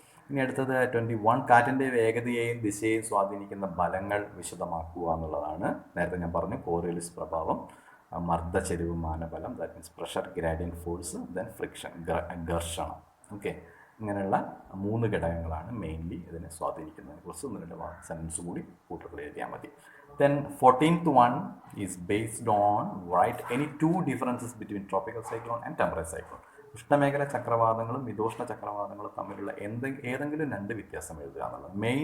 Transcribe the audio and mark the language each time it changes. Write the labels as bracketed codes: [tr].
[ml] ഇനി അടുത്തത് 21 കാറ്റിൻ്റെ വേഗതയെയും ദിശയെയും സ്വാധീനിക്കുന്ന ബലങ്ങൾ വിശദമാക്കുക എന്നുള്ളതാണ്. നേരത്തെ ഞാൻ പറഞ്ഞു കോറിയലിസ് പ്രഭാവം, മർദ്ദ ചെരിവ് മാനബലം, [en] that means pressure gradient force, [ml] then friction ഘർഷണം. ഓക്കെ. ഇങ്ങനെയുള്ള 3 ഘടകങ്ങളാണ് മെയിൻലി ഇതിനെ സ്വാധീനിക്കുന്നതിനെ കുറിച്ച് 1-2 സെൻറ്റൻസ് കൂടി കൂട്ടത്തിൽ എഴുതിയാൽ മതി. [en] Then 14th one is based on write any 2 differences between tropical cyclone and temperate cyclone. [ml] ഉഷ്ണമേഖല ചക്രവാതങ്ങളും മിതോഷ്ണ ചക്രവാതങ്ങളും തമ്മിലുള്ള ഏതെങ്കിലും 2 വ്യത്യാസം എഴുതുക എന്നുള്ളത്.